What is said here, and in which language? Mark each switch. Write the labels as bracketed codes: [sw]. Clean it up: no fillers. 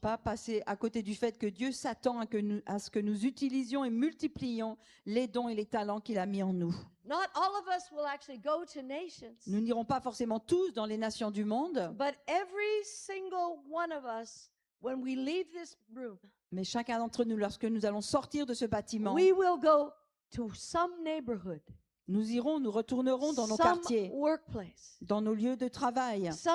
[fr] pas passer à côté du fait que Dieu s'attend à ce que nous utilisions et multiplions les dons et les talents qu'il a mis en nous. [en] Not all of us will actually go to nations, [fr] Nous n'irons pas forcément tous dans les nations du monde, [en] but every single one of us, when we leave this room, [fr] mais chacun d'entre nous, lorsque nous allons sortir de ce bâtiment, [en] we will go to some neighborhood, [fr] nous retournerons dans nos [en] some [fr] quartiers, [en] workplace, [fr] dans nos lieux de travail.